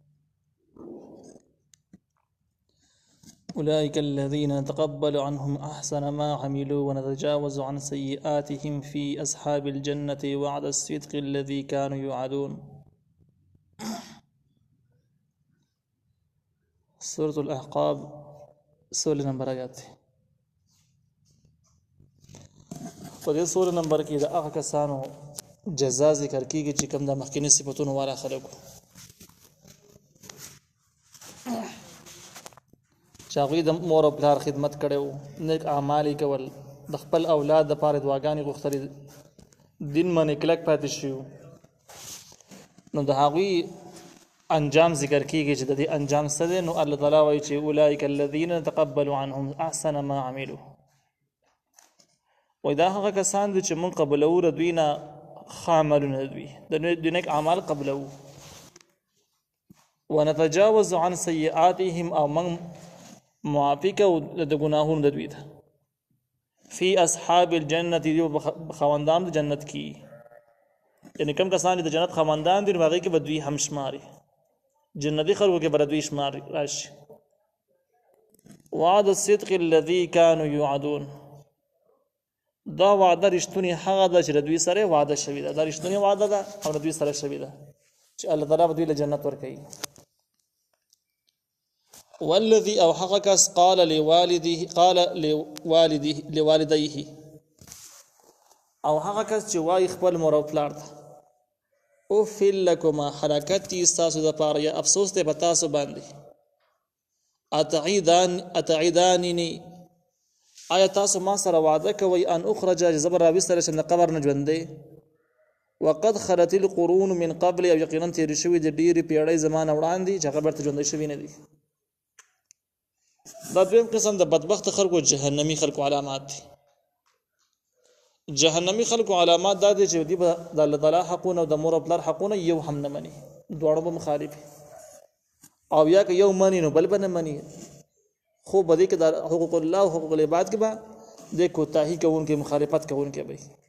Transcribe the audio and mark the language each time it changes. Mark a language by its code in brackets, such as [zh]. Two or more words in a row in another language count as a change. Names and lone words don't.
[ar] أولئك الذين نتقبل عنهم أحسن ما عملوا ونتجاوز عن سيئاتهم في أصحاب الجنة وعد الصدق الذي كانوا يوعدون. [ps] سورة الأحقاب 16 نمبر آیات دی. په دې 16 نمبر کې د هغه کسانو جزا ذکر کیږي چې کوم د مخکینی صفاتونو والا خلکو چې هغوی د مور او پلار خدمت کړی وو، نیک اعمال یې کول، د خپل اولاد دپاره دعاګانې غوښتلې، دین باندې کلک پاتې شوي، نو د هغوی انجام ذکر کیږي چې د دې انجام څه دی. نو الله تعالی وایي چې [ar] اولئک الذین نتقبل عنهم احسن ما عملوا، [ps] وایي دا هغه کسان دي چې موږ قبلوو د دوی نه ښه عملونه دوی د نیک اعمال قبلوو، [ar] ونتجاوز عن سیئاتهم [ps] او موږ معافي کوو د ګناهونو د دوی ته، [ar] فی اصحاب الجنة [ps] دی خواندان د جنت کی، یعنی کم کسان د جنت خواندان دي نو هغې کې به دوی هم شماري، جنتي خلکو کې به دوی شمار راشي. [ar] وعد الصدق الذي كانوا يوعدون، [ps] دا وعده رښتونې هغه ده چې د دوی سره وعده شوې ده، دا رښتونې وعده ده او د دوی سره شوې ده چې الله تعالی به دوی له جنت ورکوي. والذي او هغه کس [ar] قال لوالديه [ps] او هغه کس چې وایي خپل مور او پلار ته [ar] اوف لکما [ps] حرکت دي ستاسو دپاره یا افسوس دی په تاسو باندې، اتعیدانني آیا تاسو ما سره وعده کوئ [ar] ان اخرج [ps] چې زه به راویستلی شم د قبر نه ژوندی، [ar] وقد خلت القرون من قبل [ps] او یقینا تېرې شوي د ډېرې پیړۍ زما نه وړاندې چې هغه بیرته ژوندی شوي نه دي. دا دویم قسم د بدبخت خلکو جهنمی خلکو علامات دي. جهنمی خلکو علامات دا دي چې دوی به د الله تعالی حقونه او د مور او پلار حقونه یو هم نه مني، دواړو به مخالف، او یا که یو مني نو بل به نه مني، خو به دې کې د [ar] حقوق الله [ps] او [ar] حقوق العباد [ps] کې به د کوتاهي کوونکي مخالفت کوونکي به.